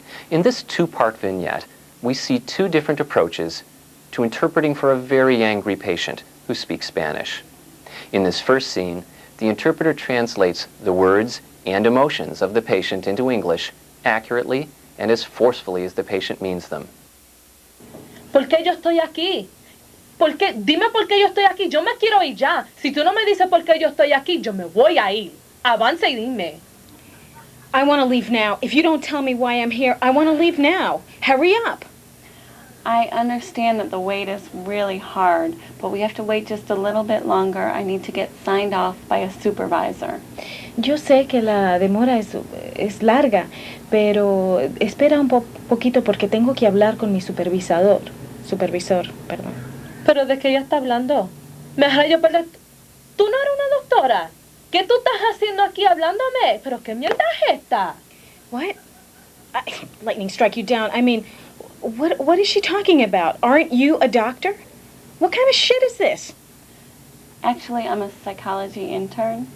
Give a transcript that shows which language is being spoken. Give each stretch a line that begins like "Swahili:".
English: In this two-part vignette, we see two different approaches to interpreting for a very angry patient who speaks Spanish. In this first scene, the interpreter translates the words and emotions of the patient into English accurately and as forcefully as the patient means them.
Spanish: ¿Por qué yo estoy aquí? ¿Por qué? Dime por qué yo estoy aquí. Yo me quiero ir ya. Si tú no me dices por qué yo estoy aquí, yo me voy a ir. Avanza y dime.
English: I want to leave now. If you don't tell me why I'm here, I want to leave now. Hurry up. I understand that the wait is really hard, but we have to wait just a little bit longer. I need to get signed off by a supervisor.
Spanish: Yo sé que la demora es larga, pero espera un poquito porque tengo que hablar con mi supervisor, perdón. ¿Pero de qué ella está hablando? Me hará yo perder... ¿Tú no eres una doctora? ¿Qué tú estás haciendo aquí hablándome? ¿Pero qué mierda es esta?
English: What? Lightning strike you down. I mean, what is she talking about? Aren't you a doctor? What kind of shit is this? Actually, I'm a psychology intern.